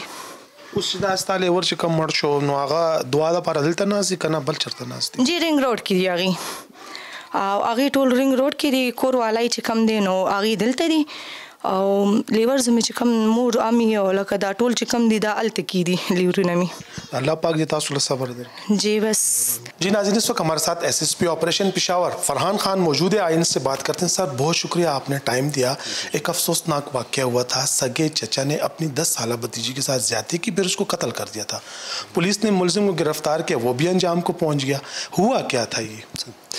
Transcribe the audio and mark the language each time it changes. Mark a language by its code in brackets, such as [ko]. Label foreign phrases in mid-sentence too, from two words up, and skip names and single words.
[ps] اوس چې دا ستا لیور چې کم مړ شو نو هغه دعا دپاره دلته ناست دي که نه بل چېرته ناست دي جی رنګ روډ کې دي هغې او هغې ټول رنګ روډ کې دي کور والی چې کم دی نو هغې دلته دي او لیور زمې چې کم مور امي او لکه دا ټول چې کم دي دا هلته کې دي لیورونه مې اللہ پاک دې تاسو له صبر درکړي جی بس [ur] جی ناظرین اس وقت ہمارے ساتھ SSP آپریشن پشاور فرحان خان موجود ہے آئیے ان سے بات کرتے ہیں سر بہت شکریہ آپ نے ٹائم دیا ایک افسوسناک واقعہ ہوا تھا سگے چچا نے اپنی 10 سال بھتیجی کے ساتھ زیادتی کی پھر اس کو قتل کر دیا تھا پولیس نے ملزم کو گرفتار کیا وہ بھی انجام کو پہنچ گیا ہوا کیا تھا یہ